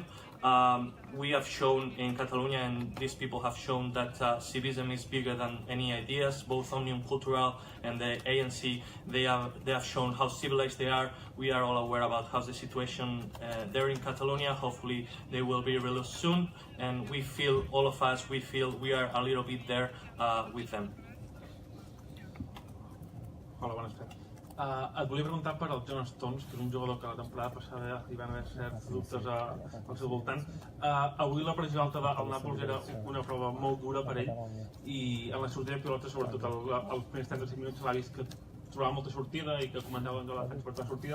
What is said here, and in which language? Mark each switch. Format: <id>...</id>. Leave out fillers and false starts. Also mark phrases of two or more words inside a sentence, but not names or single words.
<en>We have shown in Catalonia, and these people have shown that civism is bigger than any ideas. Both Omnium Cultural and the ANC, they have shown how civilized they are. We are all aware about how's the situation there in Catalonia. Hopefully they will be released soon, and we feel, all of us, we feel we are a little bit there with them.</en> <ca>Hola, bones tardes. Et volia preguntar per al John Stones, que és un jugador que la temporada passada hi van haver certs dubtes al seu voltant. Avui la pressió alta del Nàpols era una prova molt dura per ell i en la sortida de pilota, sobretot als primers 35 minuts, l'ha vist que trobava molta sortida i que comentava de la defensa per la sortida.</ca>